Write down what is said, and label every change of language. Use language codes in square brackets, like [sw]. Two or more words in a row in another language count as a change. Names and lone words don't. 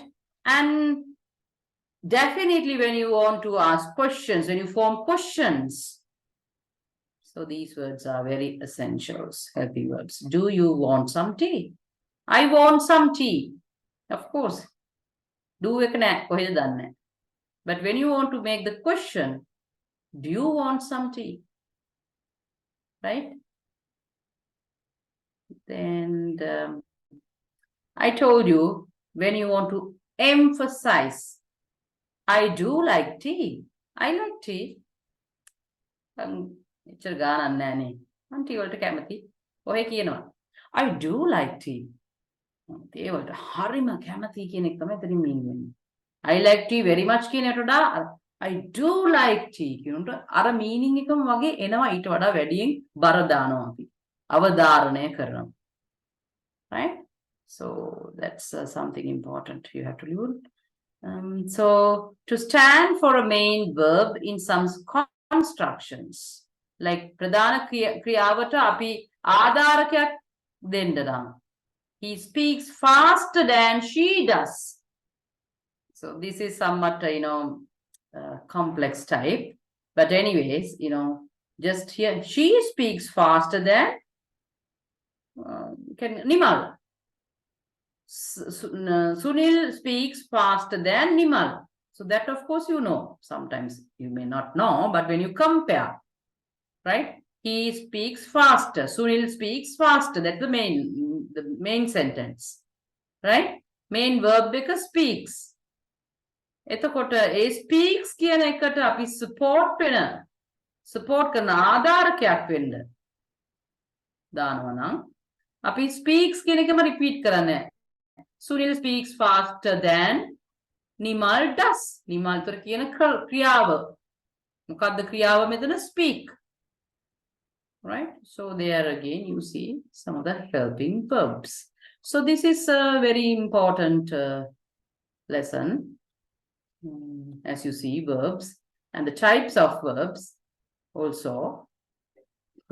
[en] And definitely when you want to ask questions, when you form questions, so these words are very essentials, helping verbs. Do you want some tea? I want some tea. Of course. Do [si] එක නෑ, කොහෙද දන්නේ. [en] But when you want to make the question, do you want some tea? Right? Then I told you, when you want to emphasize, I do like tea. I like tea. [si] එච්චර ගානක් නෑනේ. මම ටී වලට කැමති. ඔය කියනවා. [en] I do like tea. [si] ඒ වලට හරිම කැමති කියන එක තමයි එතනින් mean වෙන්නේ. [en] I like tea very much [si] කියන එකට වඩා [en] I do like tea [si] කියනට අර meaning එකම වගේ එනවා ඊට වඩා වැඩියෙන් බර දානවා අපි. අවධාරණය කරනවා. [en] Right? So that's something important you have to learn. So to stand for a main verb in some constructions, like [si] ප්‍රධාන ක්‍රියාවට අපි ආධාරකයක් දෙන්න දානවා. [en] He speaks faster than she does. So this is somewhat, complex type. But anyways, just here, she speaks faster than Nimal. Sunil speaks faster than Nimal. So that, of course, you know. Sometimes you may not know, but when you compare, right? He speaks faster. Sunil speaks faster. That's the main sentence, right? Main verb because speaks. [si] එතකොට ඒ speaks කියන එකට අපි support කරන ආධාරකයක් වෙන්න දානවා නම් අපි speaks කියන එකම repeat කරන්නේ. [en] Sunil speaks faster than Nimal does. [si] Nimal තර කියන ක්‍රියාව. මොකක්ද ක්‍රියාව මෙතන speak. [en] Right? So there again you see some of the helping verbs. So this is a very important lesson. As you see, verbs and the types of verbs also.